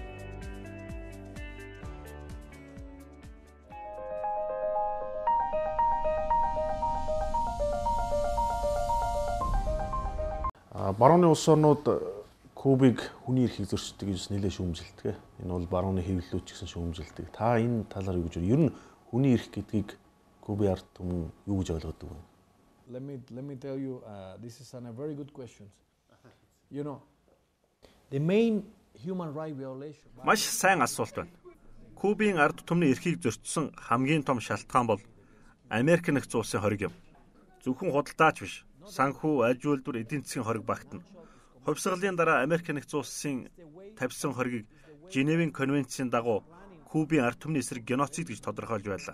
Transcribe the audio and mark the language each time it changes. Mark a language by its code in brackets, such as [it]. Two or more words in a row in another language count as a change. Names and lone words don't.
[mn] Барууны улс орнууд Кубыг хүний эрхийг зөрчдөг гэж нэлээд шүүмжилдэг. Энэ бол барууны хэвлэлүүд ч гэсэн шүүмжилдэг. Та энэ талаар юу гэж байна? Ер нь хүний эрх гэдгийг Кубын ард түмэн юу гэж ойлгодог вэ? [en] let me tell you, this is a very good question. You know, the main human right violation. [mn] Маш сайн асуулт байна. Кубын ард түмний эрхийг зөрчсөн хамгийн том шалтгаан бол Америк нэгдсэн улсын хориг юм. Зөвхөн худалдаач биш, санхүү, аж үйлдвэр, эдийн засгийн хориг багтана. Хувьсгалын дараа Америк нэгдсэн улсын тавьсан хоригийг Женевийн конвенцийн дагуу Кубын ард түмний эсрэг геноцид гэж тодорхойлж байлаа.